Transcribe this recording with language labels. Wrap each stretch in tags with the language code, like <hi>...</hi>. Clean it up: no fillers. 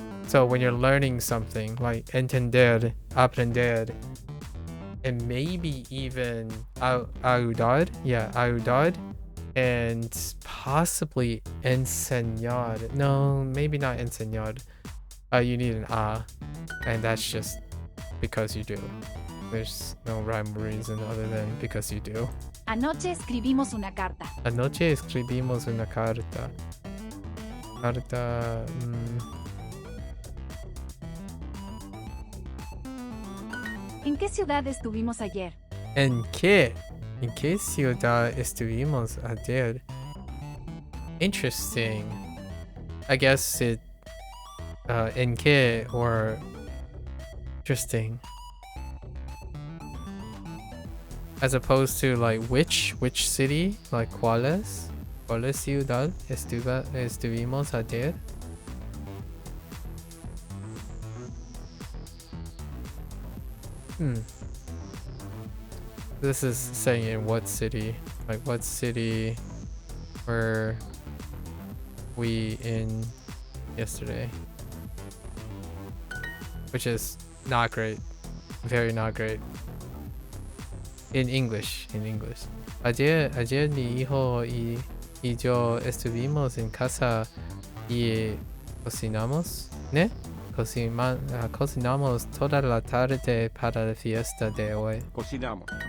<en>So when you're learning something like entender, aprender, and maybe even ayudar, ayudar, and possibly enseñar. No, maybe not enseñar. You need an a, and that's just because you do. There's no rhyme or reason other than because you do.</en> <es>Anoche escribimos una carta. Anoche escribimos una carta. Carta. ¿En qué ciudad estuvimos ayer? ¿En qué ciudad estuvimos ayer?</es> <en>Interesting. I guess it.</en> <es>¿En qué</es> <en>or interesting. As opposed to like which city, like</en> <es>¿cuál ciudad estuvimos ayer?</es> <en>This is saying in what city, like what city were we in yesterday? Which is not great, very not great. In English.</en> <es>Ayer mi hijo y yo estuvimos en casa y cocinamos, ¿ne? Cocinamos toda la tarde para la fiesta de hoy. Cocinamos.</es>